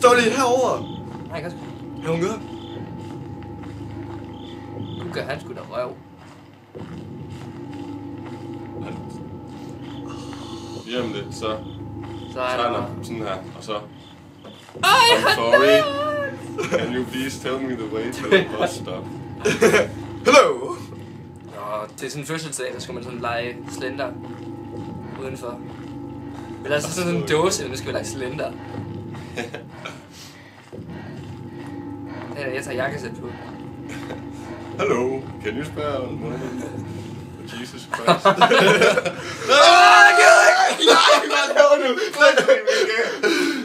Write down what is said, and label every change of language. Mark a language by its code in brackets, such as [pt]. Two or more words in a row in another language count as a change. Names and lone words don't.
[da] Stå lige herovre. Nej, kan sgu. Ja, hun gør. Nu gør han sgu da røv. Lige om lidt, så Så er tager der... han sådan her, og så... Ej, [en] I'm sorry. Can you please tell me the way to the bus stop? Hello! [da] Til sådan en fødselsdag, der skulle man sådan lege slender udenfor. Men der er sådan en dåse, og nu skal vi lege slender. Jeg tager jakkesæt på. [en] Hello, can you spare a moment for Jesus Christ? [da] Nej, hvad laver du?